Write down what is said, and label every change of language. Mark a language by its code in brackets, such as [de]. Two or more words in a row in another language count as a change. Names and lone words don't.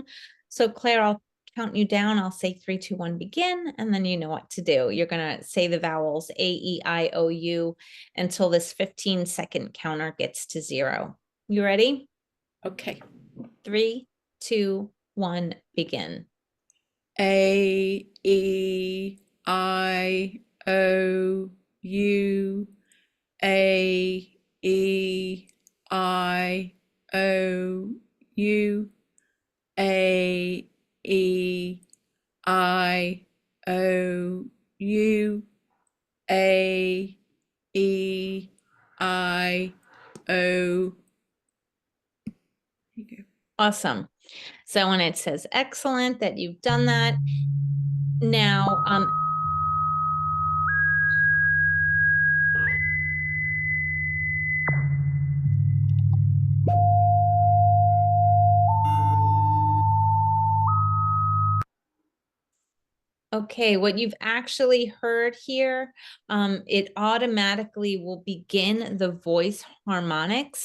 [en] So Claire, I'll count you down. I'll say 3, 2, 1, begin, and then you know what to do. You're going to say the vowels A, E, I, O, U until this 15-second counter gets to 0. You ready? Okay. 3, 2, 1, begin. A, E, I, O, U. A, E, I, O, U. A, E, I, O, U. A, E, I, O. Here you go. Awesome. So when it says excellent that you've done that, now okay, what you've actually heard here, it automatically will begin the voice harmonics.